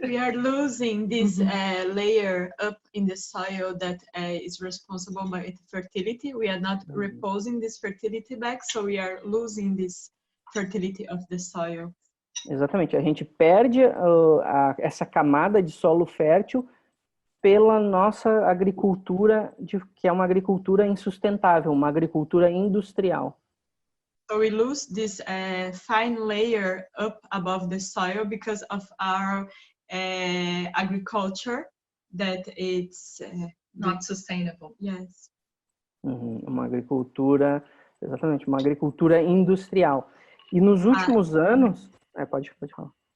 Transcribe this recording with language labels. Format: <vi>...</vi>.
<en>We are losing this layer up in the soil that is responsible by its fertility. We are not reposing this fertility back, so we are losing this fertility of the soil.</en> <pt>Exatamente, a gente perde essa camada de solo fértil pela nossa agricultura, que é uma agricultura insustentável, uma agricultura industrial.</pt> <en>So we lose this fine layer up above the soil because of our agriculture that it's not sustainable. Yes.</en> <pt>Uma agricultura, exatamente, uma agricultura industrial. E nos últimos anos, pode falar.</pt>